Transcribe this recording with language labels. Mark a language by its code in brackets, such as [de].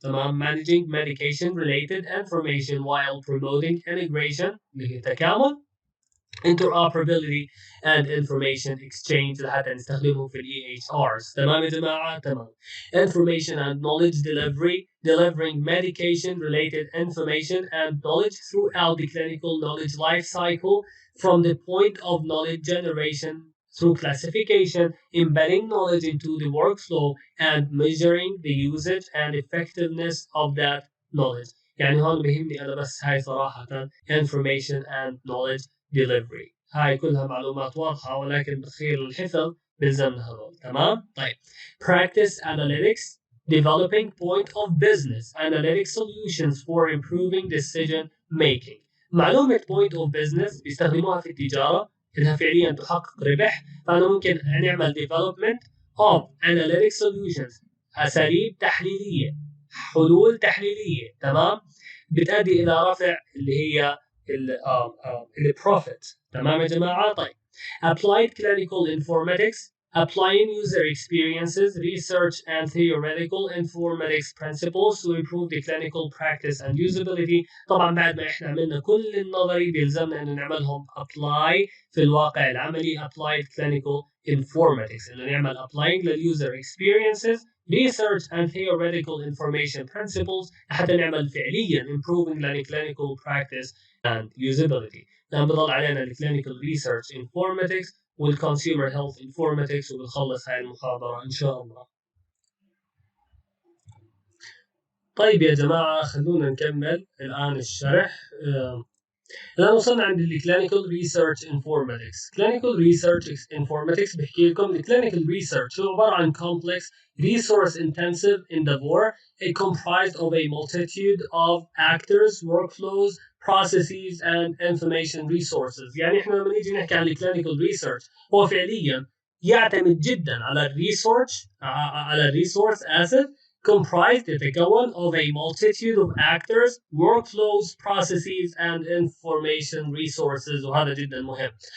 [ar] تمام. [en] managing medication related information while promoting integration [ar] اللي هي تكامل [en] interoperability and information exchange [ar] لحتى نستخدمه في الاي اتش ارز. تمام يا جماعه؟ تمام. [en] information and knowledge delivery delivering medication related information and knowledge throughout the clinical knowledge life cycle from the point of knowledge generation through classification, embedding knowledge into the workflow and measuring the usage and effectiveness of that knowledge. [ar] يعني هون بهمني انا بس هاي صراحه [en] information and knowledge delivery. [ar] هاي كلها معلومات واضحة ولكن بخير الحفظ بلزمنا هذول. تمام؟ طيب. [en] practice analytics developing point of business analytic solutions for improving decision making. [ar] معلومة [en] point of business [ar] بيستخدموها في التجارة إنها فعليا تحقق ربح، فأنا ممكن نعمل [en] development of analytic solutions [ar] أساليب تحليلية، حلول تحليلية. تمام؟ بتؤدي إلى رفع اللي هي البروفيت. تمام يا جماعه؟ طيب. [en] applied clinical informatics applying user experiences research and theoretical informatics principles to improve the clinical practice and usability. [ar] طبعا بعد ما احنا عملنا كل النظري بيلزمنا انه نعملهم apply في الواقع العملي. [en] applied clinical informatics [ar] انه نعمل [en] applying للuser experiences research and theoretical information principles [ar] حتى نعمل فعليا [en] improving clinical practice and usability. [ar] نعم بضل علينا الكلينيكال ريسيرش انفورماتكس والكونسيومر هيلث انفورماتكس وبنخلص هاي المحاضرة إن شاء الله. طيب يا جماعة خلونا نكمل الآن الشرح. الآن وصلنا عند الكلينيكال ريسيرش انفورماتكس. كلينيكال ريسيرش انفورماتكس بحكي لكم الكلينيكال ريسيرش هو عبارة عن [en] complex resource intensive endeavor comprised of a multitude of actors workflows processes and information resources. [ar] يعني احنا لما نيجي نحكي عن الكلينيكال ريسيرش هو فعليا يعتمد جدا على الريسيرش على الريسورس اسيت comprised يتكون [en] of a multitude of actors, workflows, processes, and information resources [ar] وهذا جدا مهم.